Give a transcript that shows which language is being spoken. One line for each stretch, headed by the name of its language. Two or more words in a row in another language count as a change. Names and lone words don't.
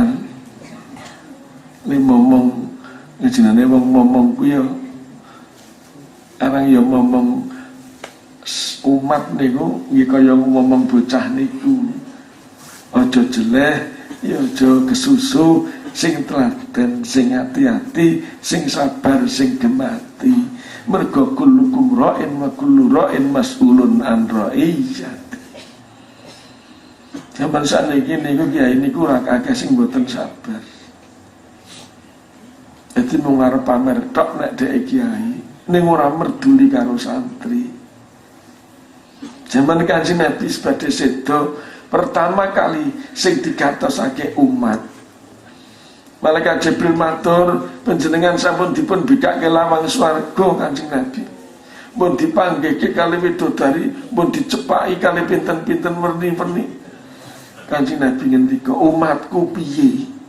Javanese: Nek ngomong jenenge wong ngomong kuwi ya arang ya ngomong umat niku nggih kaya ngomong bocah niku. Aja jeleh, ya aja kesusu, sing telaten, sing hati-hati, sing sabar, sing gemati.
Arabic: Mergo kullukum ra'in wa kullu ra'in mas'ulun an ra'iyati.
Javanese: Zaman saniki niku kiai niku ora akeh sing mboten sabar. Dadi mung arep pamer tok nek dhek kiai, ning ora merduli karo santri. Zaman Kanjeng Nabi sebagai sedo pertama kali sing digatosake umat. Malaikat Jibril matur, panjenengan sampun dipun bikake lawang swarga Kanjeng Nabi. Mun dipanggihke kali widodari, mun dicepaki kali pinten-pinten werni-werni. Kanjeng Nabi ngendika, umatku piye?